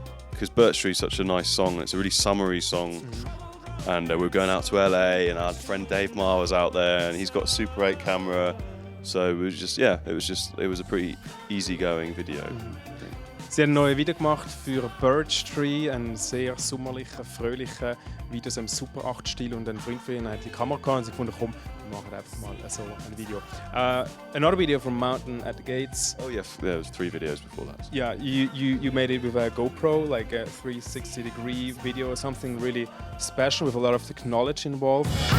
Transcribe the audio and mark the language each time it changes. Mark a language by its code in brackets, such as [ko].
[en] Because Birch Tree is such a nice song. It's a really summery song. And we were going out to LA, and our friend Dave Marr was out there, and he's got a Super 8 camera. So it was a pretty easygoing video. [de] Sie haben ein neues Video gemacht für Birch Tree, einen sehr sommerlichen, fröhlichen Video im Super 8-Stil, und ein Freund von ihnen hat die Kamera gehabt und sie gefunden, komm, wir machen einfach mal so ein Video. [en] Another video from Mountain at the Gates. Oh yeah, there was 3 videos before that. Yeah, you made it with a GoPro, like a 360-degree video, something really special with a lot of technology involved.